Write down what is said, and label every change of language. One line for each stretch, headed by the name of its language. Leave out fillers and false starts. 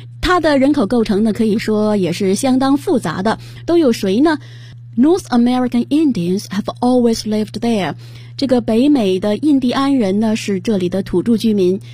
Chinese: 它的人口构成呢可以说也是相当复杂的。都有谁呢
English: ?North American Indians have always lived there.
Chinese: 这个北美的印第安人呢是这里的土著居民。